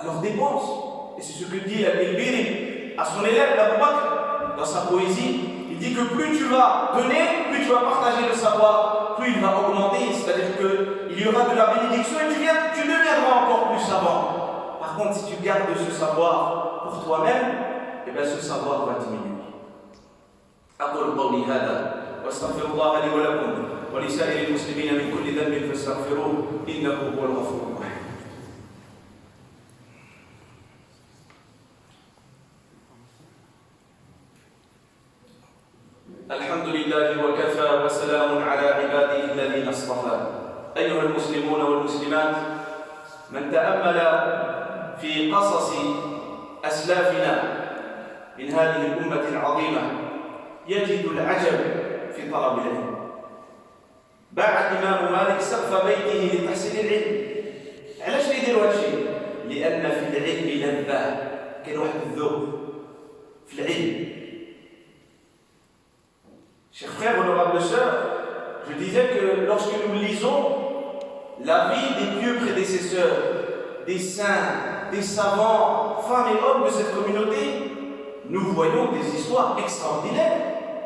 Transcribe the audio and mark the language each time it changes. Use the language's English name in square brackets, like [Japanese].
[French] Alors dépense. Et c'est ce que dit Al-Bilbiri à son élève, Abu Bakr, dans sa poésie. Il dit que plus tu vas donner, plus tu vas partager le savoir, plus il va augmenter. C'est-à-dire qu'il y aura de la bénédiction et tu deviendras encore plus savant. Par contre, si tu gardes ce savoir pour toi-même, eh bien ce savoir va diminuer. [Arabic] أقول قولي هذا واستغفر الله لي ولكم ولسائر المسلمين من كل ذنب فاستغفروه إنه هو الغفور الرحيم. الحمد لله وكفى وسلام على عباده الذين اصطفى. أيها المسلمون والمسلمات، من تأمل في قصص أسلافنا من هذه الأمة العظيمة يجد العجب في طلب العلم. باع الإمام مالك سقف بيته لتحصيل العلم. علاش يديروا هذا الشيء؟ لأن في العلم لذة، كاين واحد الذوق في العلم. [French] Chers frères, honorables sœurs, je disais que lorsque nous lisons la vie des pieux prédécesseurs, des saints, des savants, femmes et hommes de cette communauté, nous voyons des histoires extraordinaires.